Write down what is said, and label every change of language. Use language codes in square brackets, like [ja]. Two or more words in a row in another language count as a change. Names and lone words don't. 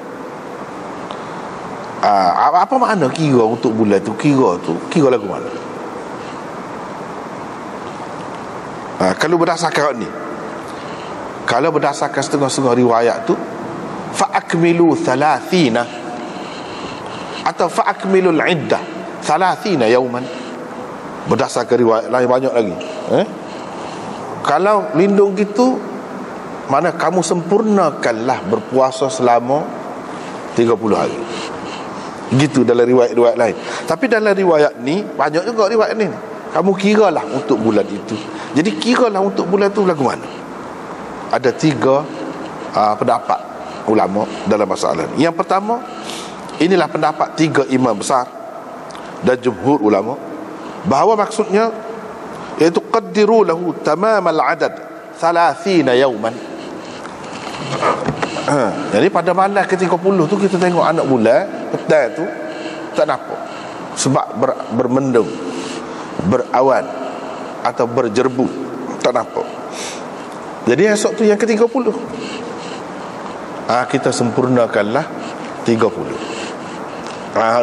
[ms] Apa makna kira untuk bulan tu? Kira lagu mana? Kalau berdasarkan ni, kalau berdasarkan setengah-setengah riwayat tu, [ar] فأكملوا 30 [ms] atau [ar] فأكملوا العدة 30 يوما. [ms] Berdasarkan riwayat lain banyak lagi. Kalau lindung gitu, mana kamu sempurnakanlah berpuasa selama 30 hari. Gitu dalam riwayat-riwayat lain. Tapi dalam riwayat ni banyak juga riwayat ni. Kamu kiralah untuk bulan itu. Jadi kiralah untuk bulan itu lagu mana? Ada 3 pendapat ulama dalam masalah ni. Yang pertama, inilah pendapat 3 imam besar dan jumhur ulama, bahawa maksudnya iaitu [ar] قدروا له تمام العدد 30 يوما. [ms] Jadi pada malam ke-30 tu kita tengok anak bulan petang tu tak nampak, sebab bermendung, berawan atau berjerbu, tak nampak. Jadi esok tu yang ke-30, kita sempurnakanlah 30.